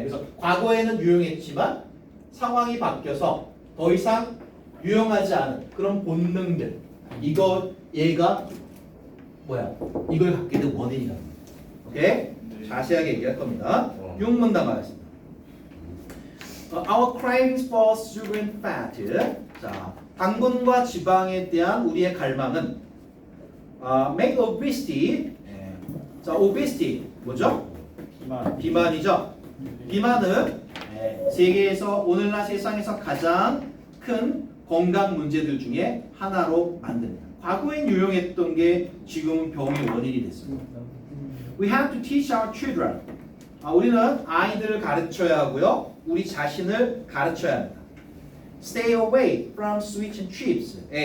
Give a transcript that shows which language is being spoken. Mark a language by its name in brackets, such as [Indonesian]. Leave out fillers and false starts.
[Korean] 그래서 과거에는 유용했지만 상황이 바뀌어서 더 이상 유용하지 않은 그런 본능들 얘가 뭐야? 이걸 갖게 된 원인이다. 오케이? 네. 자세하게 얘기할 겁니다. 6문단 가겠습니다. [English] Our cravings for sugar and fat. [Korean] 자, 당분과 지방에 대한 우리의 갈망은 [English] make obesity. [Korean] 자, obesity 뭐죠? 비만이죠. 비만은 세계에서 오늘날 세상에서 가장 큰 건강 문제들 중에 하나로 만듭니다. 과거엔 유용했던 게 지금은 병의 원인이 됐습니다. [English] We have to teach our children. [Korean] 우리는 아이들을 가르쳐야 하고요. 우리 자신을 가르쳐야 합니다. [English] Stay away from sweets and chips.